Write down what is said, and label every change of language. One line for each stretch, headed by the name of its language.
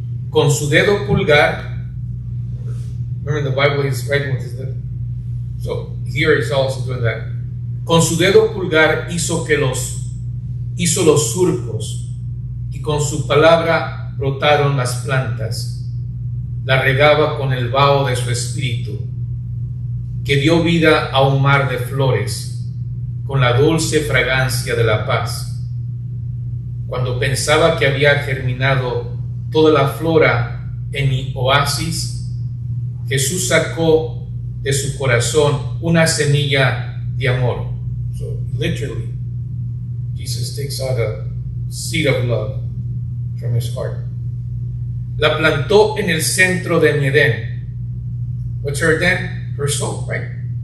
Spanish: Con su dedo pulgar,
English: remember the Bible is writing with his dedo. So here he's also doing that.
Spanish: Con su dedo pulgar hizo los surcos y con su palabra brotaron las plantas. La regaba con el vaho de su espíritu, que dio vida a un mar de flores, con la dulce fragancia de la paz. Cuando pensaba que había germinado toda la flora en mi oasis, Jesús sacó de su corazón una semilla de amor.
English: So literally, Jesus takes out a seed of love from his heart.
Spanish: La plantó en el centro de mi Edén.
English: What's her Edén? Her soul, right?